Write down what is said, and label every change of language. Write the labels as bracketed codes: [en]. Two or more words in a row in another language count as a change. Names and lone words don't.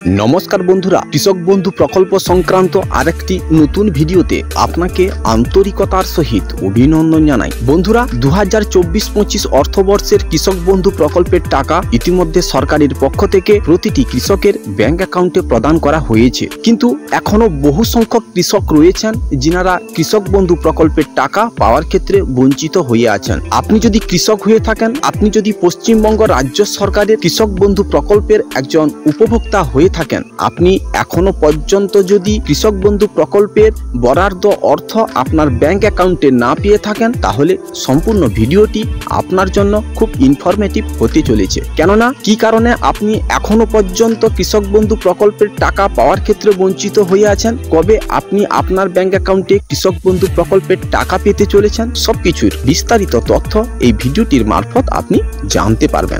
[bn] নমস্কার বন্ধুরা কৃষক বন্ধু প্রকল্প সংক্রান্ত আরেকটি নতুন ভিডিওতে আপনাকে আন্তরিকতার সহিত অভিনন্দন জানাই। বন্ধুরা 2024-25 অর্থবর্ষের কৃষক বন্ধু প্রকল্পের টাকা ইতিমধ্যে সরকারের পক্ষ থেকে প্রতিটি কৃষকের ব্যাংক অ্যাকাউন্টে প্রদান করা হয়েছে, কিন্তু এখনো বহু সংখ্যক কৃষক রয়েছেন যাঁরা কৃষক বন্ধু প্রকল্পের টাকা পাওয়ার ক্ষেত্রে বঞ্চিত হয়ে আছেন। আপনি যদি কৃষক হয়ে থাকেন, আপনি যদি পশ্চিমবঙ্গ রাজ্য সরকারের কৃষক বন্ধু প্রকল্পের একজন উপভোক্তা হয়ে থাকেন, আপনি এখনো পর্যন্ত যদি কৃষক বন্ধু প্রকল্পের বরাদ্দ অর্থ আপনার ব্যাংক অ্যাকাউন্টে না পেয়ে থাকেন, তাহলে সম্পূর্ণ ভিডিওটি আপনার জন্য খুব ইনফরমেটিভ হতে চলেছে। কেননা কি কারণে আপনি এখনো পর্যন্ত কৃষক বন্ধু প্রকল্পের টাকা পাওয়ার ক্ষেত্রে বঞ্চিত হয়ে আছেন, কবে আপনি আপনার ব্যাংক অ্যাকাউন্টে কৃষক বন্ধু প্রকল্পের টাকা পেতে চলেছেন, সবকিছুর বিস্তারিত তথ্য এই ভিডিওটির মারফত আপনি জানতে পারবেন।